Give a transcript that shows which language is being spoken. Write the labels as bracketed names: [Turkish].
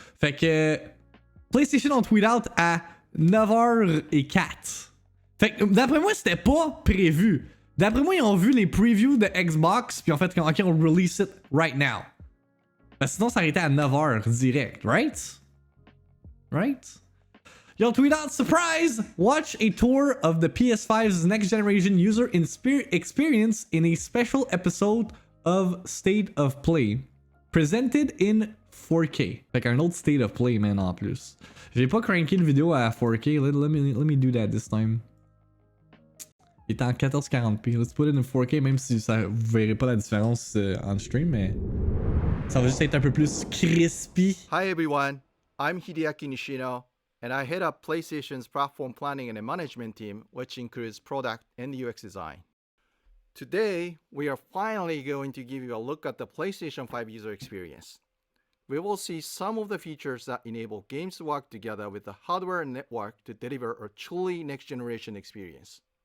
[French] Fait que PlayStation ont tweet out à 9h04. Fait que d'après moi, c'était pas prévu. D'après moi, ils ont vu les previews de Xbox, puis en fait, ok, [English] on release it right now. [French] Parce que sinon, ça aurait été à 9h direct, right? [English] Right? You'll tweet out, surprise! Watch a tour of the PS5's next generation user experience in a special episode of State of Play. Presented in 4K. [French] Fait qu'un autre State of Play, man, en plus. J'ai pas cranké le vidéo à 4K. [English] Let me do that this time. [French] Il est en 1440p. [English] Let's put it in 4K, [French] même si ça, vous verrez pas la différence en stream, mais ça va juste être un peu plus crispy. [English] Hi everyone, I'm Hideaki Nishino, and I head up PlayStation's platform planning and management team, which includes product and UX design. Today, we are finally going to give you a look at the PlayStation 5 user experience. We will see some of the features that enable games to work together with the hardware and network to deliver a truly next-generation experience.